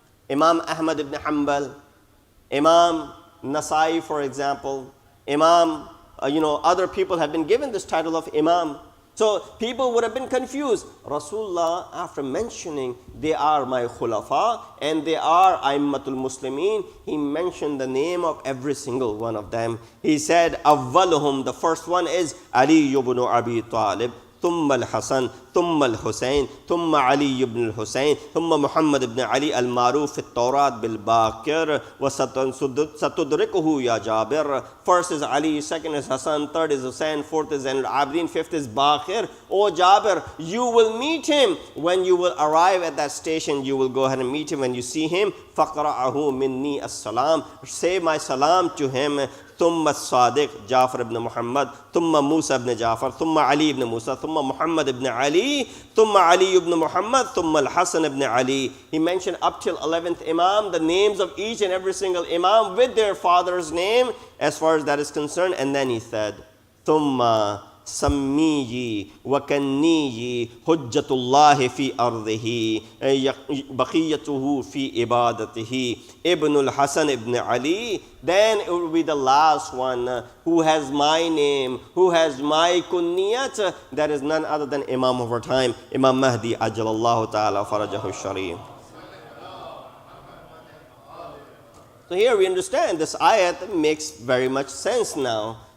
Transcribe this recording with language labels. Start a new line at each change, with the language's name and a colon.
English: Imam Ahmad ibn Hanbal, Imam Nasai, for example, Imam, other people have been given this title of Imam. So people would have been confused. Rasulullah, after mentioning they are my khulafa and they are Aimmatul Muslimin, he mentioned the name of every single one of them. He said, Awwaluhum, the first one is Ali ibn Abi Talib,
Arabic: ثم الحسن ثم الحسين ثم علي بن الحسين ثم محمد بن علي المعروف في التوراة بالباكر وستدركه يا جابر.
English: First is Ali, second is Hassan, third is Hussein, fourth is Zainul Abidin, fifth is Bakir. Oh Jabir, you will meet him when you will arrive at that station. You will go ahead and meet him when you see him.
Arabic: فَقْرَأَهُ مِنِّي السَّلَامِ.
English: Say my salam to him.
Arabic: ثم الصادق جعفر بن محمد ثم موسى بن جعفر ثم علي بن موسى ثم محمد بن علي ثم علي بن محمد ثم الحسن بن علي.
English: He mentioned up till 11th Imam, the names of each and every single Imam with their father's name as far as that is concerned. And then he said,
Arabic: ثم سميه وكنيه حجة الله في أرضه بقيته في عبادته Ibn al-Hasan ibn Ali.
English: Then it will be the last one who has my name, who has my kunniyat. That is none other than Imam of our time, Imam Mahdi Ajalallahu Ta'ala Farajahu Sharif. So here we understand this ayat makes very much sense now.